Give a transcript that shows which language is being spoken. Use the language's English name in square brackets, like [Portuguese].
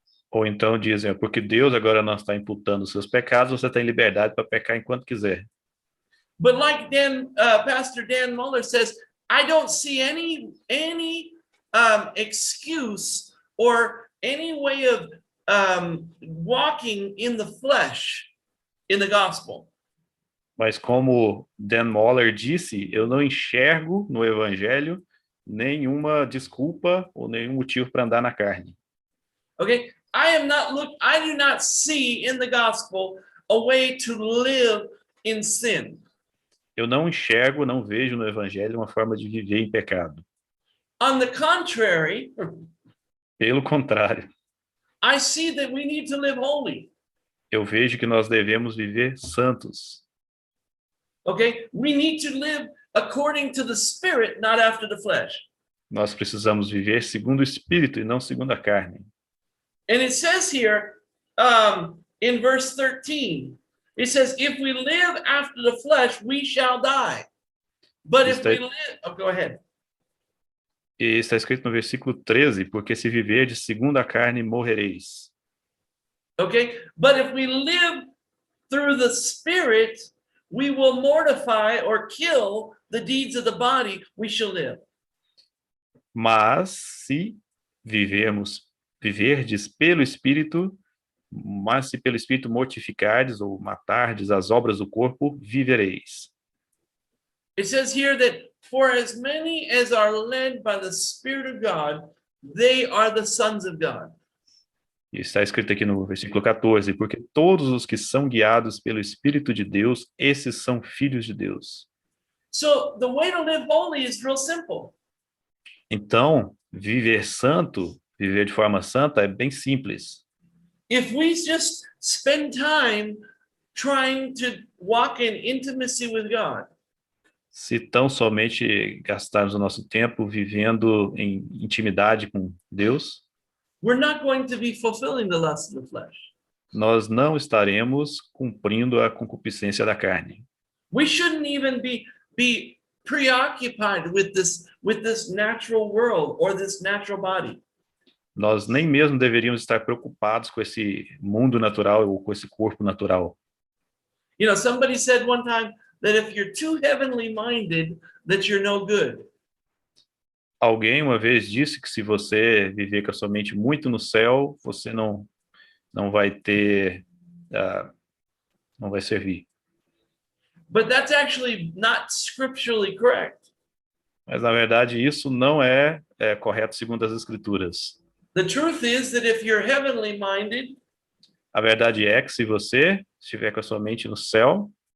[Portuguese] Ou então dizem, porque Deus agora não está imputando os seus pecados, você tem liberdade para pecar enquanto quiser. [English] But like Pastor Dan Muller says, I don't see any excuse or any way of walking in the flesh in the gospel. [Portuguese] Mas como Dan Moller disse, eu não enxergo no evangelho nenhuma desculpa ou nenhum motivo para andar na carne. [English] Okay, I do not see in the gospel a way to live in sin. [Portuguese] Eu não enxergo, não vejo no evangelho uma forma de viver em pecado. [English] On the contrary, [Portuguese] Pelo contrário, [English] I see that we need to live holy. [Portuguese] eu vejo que nós devemos viver santos. [English] Okay? We need to live according to the Spirit, not after the flesh. [Portuguese] Nós precisamos viver segundo o Espírito e não segundo a carne. [English] And it says here in verse 13, it says, if we live after the flesh, we shall die. But if we live, oh, go ahead. [Portuguese] E está escrito no versículo 13, porque se viverdes segundo a carne, morrereis. [English] Okay? But if we live through the Spirit, we will mortify or kill the deeds of the body, we shall live. [Portuguese] Mas se viverdes pelo Espírito, mas se pelo Espírito mortificardes ou matardes as obras do corpo, vivereis. [English] It says here that for as many as are led by the Spirit of God, they are the sons of God. [Portuguese] E está escrito aqui no versículo 14, porque todos os que são guiados pelo Espírito de Deus, esses são filhos de Deus. [English] So the way to live holy is real simple. [Portuguese] Então, viver santo, viver de forma santa é bem simples. [English] If we just spend time trying to walk in intimacy with God, [Portuguese] Se tão somente gastarmos o nosso tempo vivendo em intimidade com Deus, [English] we're not going to be fulfilling the lust of the flesh. [Portuguese] nós não estaremos cumprindo a concupiscência da carne. [English] We shouldn't even be preoccupied with this natural world or this natural body. [Portuguese] Nós nem mesmo deveríamos estar preocupados com esse mundo natural ou com esse corpo natural. [English] You know, somebody said one time that if you're too heavenly minded, that you're no good. [Portuguese] Alguém uma vez disse que se você viver com a sua mente muito no céu, você não vai ter, não vai servir. [English] But that's actually not scripturally correct. [Portuguese] Mas na verdade isso não é correto segundo as Escrituras. [English] The truth is that if you're heavenly minded, [Portuguese] A verdade é que se você estiver com a sua mente no céu,